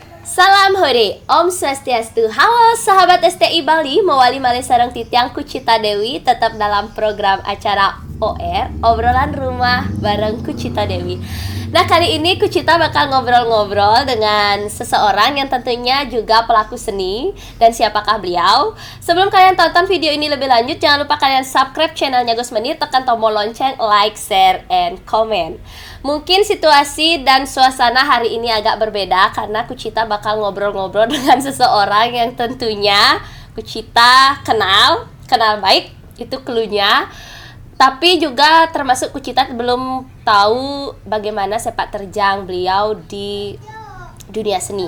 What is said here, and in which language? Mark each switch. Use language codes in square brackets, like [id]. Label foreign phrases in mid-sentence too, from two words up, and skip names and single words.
[id] Salam hore, Om Swastiastu. Halo sahabat STI Bali, [ban] mewali malih sareng titiang [id] Kucita Dewi tetap dalam program acara OR, obrolan rumah bareng Kucita Dewi. Nah, kali ini Kucita bakal ngobrol-ngobrol dengan seseorang yang tentunya juga pelaku seni. Dan siapakah beliau? Sebelum kalian tonton video ini lebih lanjut, jangan lupa kalian subscribe channelnya Gus Menir, tekan tombol lonceng, [en] like, share, and comment. [id] Mungkin situasi dan suasana hari ini agak berbeda karena Kucita bakal ngobrol-ngobrol dengan seseorang yang tentunya Kucita kenal baik, itu cluenya. Tapi juga termasuk Kucita belum tahu bagaimana sepak terjang beliau di dunia seni.